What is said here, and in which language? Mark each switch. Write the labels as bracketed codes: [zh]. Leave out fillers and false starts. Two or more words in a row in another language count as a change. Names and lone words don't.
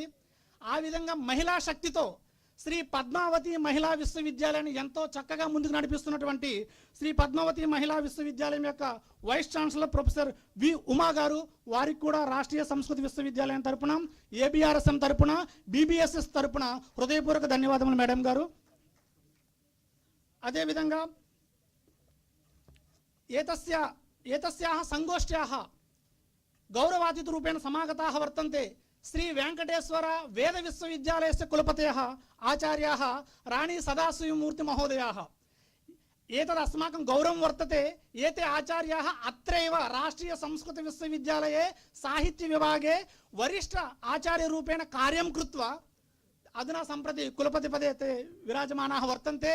[te] ఆ విధంగా మహిళా శక్తితో శ్రీ పద్మావతి మహిళా విశ్వవిద్యాలయాన్ని ఎంతో చక్కగా ముందుకు నడిపిస్తున్నటువంటి శ్రీ పద్మావతి మహిళా విశ్వవిద్యాలయం యొక్క [en] vice chancellor professor [te] వి ఉమా గారు, వారికి కూడా రాష్ట్రీయ సంస్కృత విశ్వవిద్యాలయం తరపున, ABRSM తరపున, BBSS తరపున హృదయపూర్వక ధన్యవాదములు మేడం గారు। [sa] అదేవిధంగా ఏతస్యాః సంగోష్ఠ్యాः గౌరవాతిథిరూపేణ సమాగతాः వర్తంతే श्री वेंकटेश्वर वेद विश्वविद्यालयस्य कुलपतयः आचार्याः राणी सदाशिवमूर्ति महोदयाः। एतद् अस्माकं गौरवं वर्तते। एते आचार्याः अत्रैव राष्ट्रीय संस्कृत विश्वविद्यालये साहित्य विभागे वरिष्ठ आचार्यरूपेण कार्यं कृत्वा अधुना सम्प्रति कुलपति पदे ते विराजमानाः वर्तन्ते।